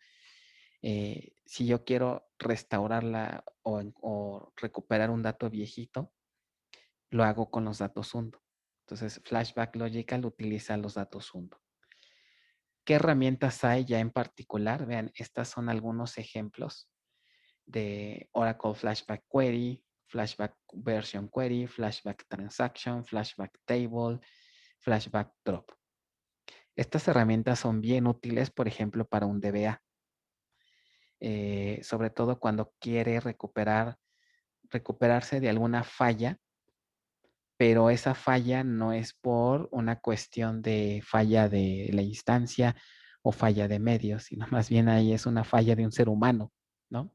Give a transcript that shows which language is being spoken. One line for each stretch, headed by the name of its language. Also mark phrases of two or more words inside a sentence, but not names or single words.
Spanish: Si yo quiero restaurarla o recuperar un dato viejito, lo hago con los datos hundo. Entonces, Flashback Logical utiliza los datos hundo. ¿Qué herramientas hay ya en particular? Vean, estas son algunos ejemplos de Oracle Flashback Query, Flashback Version Query, Flashback Transaction, Flashback Table, Flashback Drop. Estas herramientas son bien útiles, por ejemplo, para un DBA. Sobre todo cuando quiere recuperarse de alguna falla, pero esa falla no es por una cuestión de falla de la instancia o falla de medios, sino más bien ahí es una falla de un ser humano, ¿no?